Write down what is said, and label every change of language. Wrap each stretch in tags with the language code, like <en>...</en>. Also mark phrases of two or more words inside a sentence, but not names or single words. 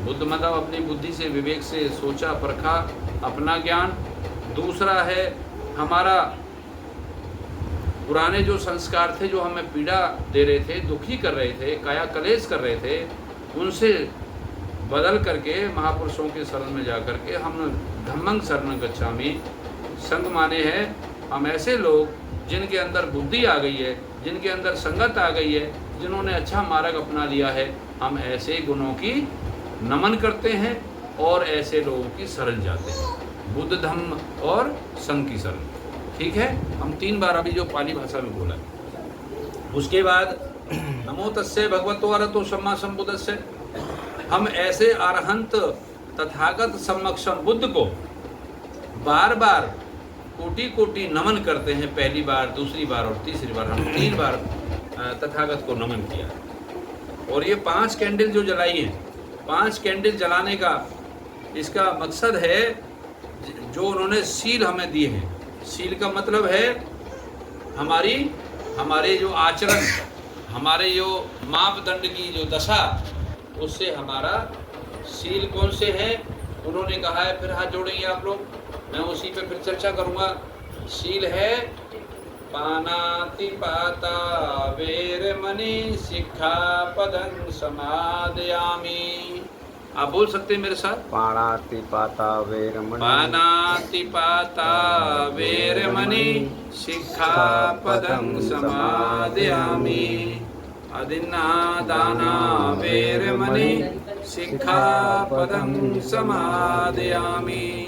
<hi>बुद्ध मतलब अपनी बुद्धि से, विवेक से सोचा परखा अपना ज्ञान। दूसरा है हमारा पुराने जो संस्कार थे जो हमें पीड़ा दे रहे थे, दुखी कर रहे थे, काया कलेश कर रहे थे, उनसे बदल करके महापुरुषों के शरण में जा करके हम</hi> <pi>धम्मं शरणं गच्छामि।</pi> <hi>संग माने है हम ऐसे लोग जिनके अंदर बुद्धि आ गई है, जिनके अंदर संगत आ गई है, जिन्होंने अच्छा मार्ग अपना लिया है, हम ऐसे गुणों की नमन करते हैं और ऐसे लोगों की शरण जाते हैं, बुद्ध, धम्म और संघ की शरण। ठीक है, हम 3 बार अभी जो पाली भाषा में बोला है। उसके बाद</hi> <pi>नमो तस्से भगवतो अरहतो सम्मा सम्बुद्धस्से,</pi> <hi>हम ऐसे अरहंत तथागत सम्मक्षम बुद्ध को बार बार कोटि कोटि नमन करते हैं। पहली बार, दूसरी बार और तीसरी बार, हम 3 बार तथागत को नमन किया। और ये 5 कैंडल जो जलाई हैं, 5 कैंडल जलाने का इसका मकसद है जो उन्होंने सील हमें दिए हैं। सील का मतलब है हमारे जो आचरण, हमारे जो मापदंड की जो दशा, उससे हमारा सील कौन से है उन्होंने कहा है। फिर हाथ जोड़ेंगे आप लोग, मैं उसी पे फिर चर्चा करूंगा। सील है</hi> <pi>पानातिपाता वेरमणि सिक्खापदं समादयामि।</pi> <hi>आप बोल सकते हैं मेरे साथ,</hi> <pi>पाणातिपाता वेरमणि, पानातिपाता वेरमणि सिक्खापदं समादयामि। अदिन्नादाना वेरमणि सिक्खापदं समादयामि।</pi>